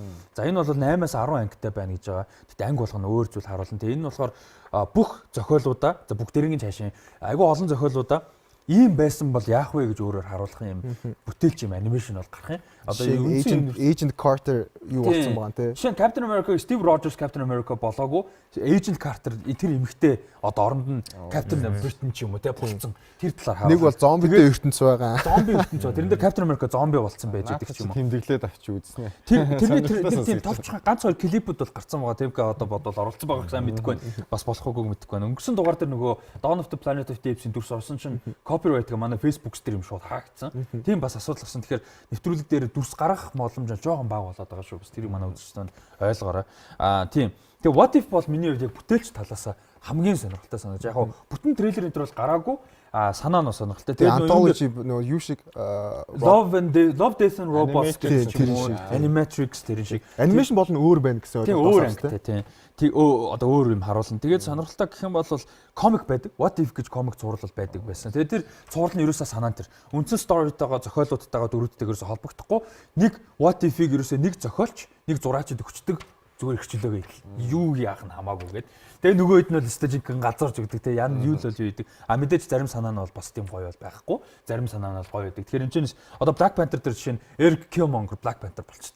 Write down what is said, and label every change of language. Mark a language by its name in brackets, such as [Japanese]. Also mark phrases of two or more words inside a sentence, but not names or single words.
[Mongolian] За энэ бол 8-аас 10 ангитай байна гэж байгаа. Тэгтээ анги болгоно өөр зүйл харуулна. Тэгээ энэ нь болохоор бүх зохиолуудаа за бүгд дэрэнгийн цаашийн айгүй олон зохиолуудаа ийм байсан бол яах вэ гэж өөрөөр харуулах юм бүтээлч юм анимашн бол гарах юм. Одоо Agent Carter юу болсон байгаа те. Жишээ нь Captain America, Steve Rogers Captain America болоогүй Agent Carter тэр эмэгтэй одоо оронд нь Captain Britain ч юм уу те болцсон. Тэр талаар харуулах. Нэг бол зомбитэй ертөнц байгаа. Зомби ертөнц. Тэрэн дээр Captain America зомби болцсон байж байгаа ч юм уу. Тэмдэглээд авчи үзнэ. Тэрний тийм товчхон ганц хоёр клипүүд бол гарсан байгаа. Тэвгээ одоо бодвол оролцсон байгаа гэсэн мэдэхгүй байна. Бас болох уугүй мэдэхгүй байна. Өнгөрсөн дугаар дээр нөгөө Dawn of the Planet of the Apes-ийн дүрс орсон чинь copyright-га манай Facebook дээр юм шууд хаагдсан. Тийм бас асуудал гарсан. Тэгэхээр нэвтрүүлэг дээр дүрс гаргах боломж жоохон бага болоод байгаа шүү. Бас тэрийг манай үзэгчдээ ойлгоорой. Тийм. Тэгээ what if бол миний хувьд яг бүтээлч талаас хамгийн сонирхолтой санагдаж. Яг хаа бүтэн трейлерын дээр бол гараагүй санаа нь сонирхолтой. Тэгээ антологи нөгөө юу шиг Love Death and Robots гэх юм Animatrix тэр шиг анимашн бол нь өөр байна гэсэн ойлгомжтой тийм. Тэг одоо өөр юм харуулна. Тэгээд сонирхолтой гэх юм бол комик байдаг. What if гэж комик зурлал байдаг байсан. Тэгээд тэр зурлал нь ерөөсөө санаан тэр. Үндсэн сторитойгоо зохиолуудтайгаа дөрүүдтэйгээс холбогдохгүй. Нэг what if-ийг ерөөсөө нэг зохиолч, нэг зураачд өгчдөг зүгээр хчлөөгөө юу яах нь хамаагүй гээд. Тэгээ нөгөө хэд нь бол стажикэн газарч өгдөг те яа юу л бол юу идэг. Мэдээж зарим санаа нь бол бас тийм гоё бол байхгүй. Зарим санаа нь бол гоё байдаг. Тэгэхээр энэ чинь одоо Black Panther дээр жишээ нь Eric Killmonger Black Panther болцдог.